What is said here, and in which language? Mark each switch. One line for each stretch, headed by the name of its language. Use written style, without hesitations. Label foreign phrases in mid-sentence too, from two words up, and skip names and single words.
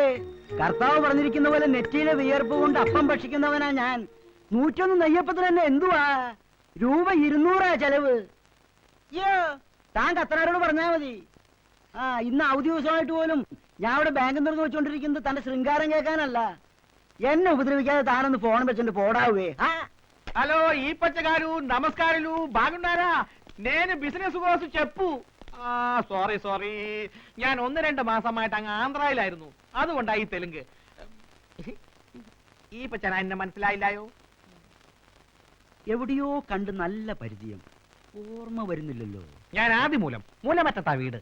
Malayalam: കർത്താവ് പറഞ്ഞിരിക്കുന്ന പോലെ നെറ്റിയിലെ വിയർപ്പ് കൊണ്ട് അപ്പം ഭക്ഷിക്കുന്നവനാ ഞാൻ. 101 നെയ്യപ്പത്തിന് തന്നെ എന്തുവാ രൂപ 200 ചെലവ്. യ്യോ, താൻ കത്തനാരോട് പറഞ്ഞാ മതി. ഇന്ന് അവധി ദിവസമായിട്ട് പോലും ഞാൻ അവിടെ ബാങ്കിൽ തുറന്ന് വെച്ചോണ്ടിരിക്കുന്നത് തന്റെ ശൃംഗാരം കേൾക്കാനല്ല. എന്നെ ఉపద్రవిക്കാതെ താനൊന്ന് ഫോൺ വെച്ചിട്ട് పోడావే.
Telugu: హలో ఈ పచ్చగారు నమస్కారాలు బాగున్నారా? నేను బిజినెస్ కోసం చెప్పు.
Malayalam: സോറി ഞാൻ 1-2 മാസമായിട്ട് അങ്ങ് ആന്ധ്രയിലായിരുന്നു, അതുകൊണ്ടായി തെലുങ്ക്. ഈ പച്ചന എന്നെ മനസ്സിലായില്ലായോ? എവിടെയോ കണ്ട് നല്ല പരിചയം, ഓർമ്മ വരുന്നില്ലല്ലോ. ഞാൻ ആദിമൂലം, മൂലമറ്റത്താ വീട്.